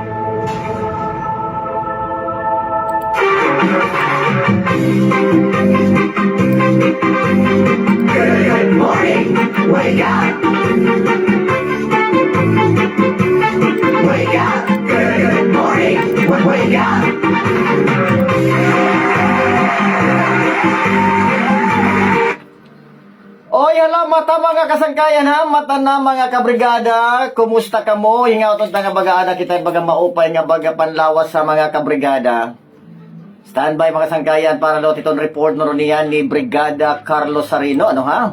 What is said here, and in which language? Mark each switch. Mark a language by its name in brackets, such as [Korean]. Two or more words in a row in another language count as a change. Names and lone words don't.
[English] Good morning, wake up. Wake up. Good morning, wake up. [Waray] Oy, hala, mata mga kasangkayan ha, mata na mga kabrigada, kumusta ka mo? Hingautot na nga baga anak kita, baga maupay nga baga panlawas sa mga kabrigada. Standby mga kasangkayan para lot itong report no niyan ni Brigada Carlos Sarino, ano ha?